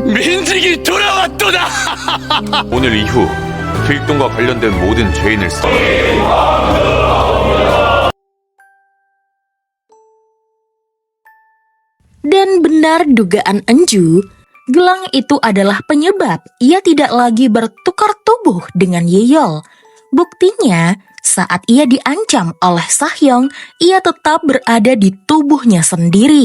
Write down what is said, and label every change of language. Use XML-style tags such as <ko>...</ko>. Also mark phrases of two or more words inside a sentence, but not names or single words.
<ko>민직이 돌아왔도다! 오늘 이후 필동과 관련된 모든 죄인을</ko> <id>Dan benar dugaan Enju, gelang itu adalah penyebab ia tidak lagi bertukar tubuh dengan Yeol. Buktinya, saat ia diancam oleh Sahyong, ia tetap berada di tubuhnya sendiri.</id>